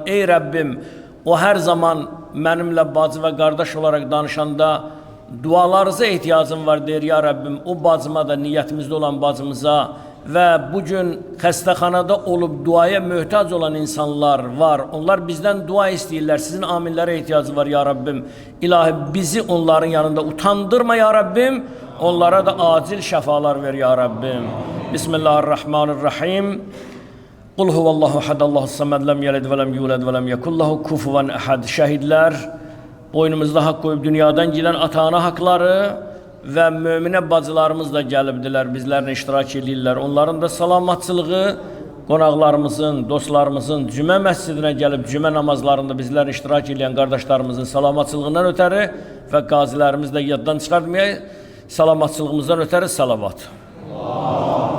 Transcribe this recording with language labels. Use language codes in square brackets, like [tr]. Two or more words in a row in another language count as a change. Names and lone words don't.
[az] Ey Rəbbim, o hər zaman mənimlə bacı və qardaş olaraq danışanda dualarınıza ehtiyacım var deyir, ya Rəbbim, o bacıma da, niyyətimizdə olan bacımıza və bugün xəstəxanada olub duaya möhtac olan insanlar var. Onlar bizdən dua istəyirlər, sizin aminlərə ehtiyacı var, ya Rəbbim. İlahi, bizi onların yanında utandırma, ya Rəbbim. Onlara da acil şəfalar ver, ya Rəbbim. Bismillahirrahmanirrahim. [ar] قل هو الله أحد الله الصمد لم يلد ولم يولد ولم يكن له كفوا أحد. [az] Şəhidlər, boynumuzda haqq qoyub dünyadan gedən ata-ana haqları və möminə bacılarımız da gəlibdilər, bizlərlə iştirak edirlər. Onların da salamatçılığı, qonaqlarımızın, dostlarımızın cümə məscidinə gəlib cümə namazlarında bizlərlə iştirak edən qardaşlarımızın salamatçılığından ötəri və qazilərimiz də yaddan çıxartmayaq, salamatçılığımızdan ötəri salavat.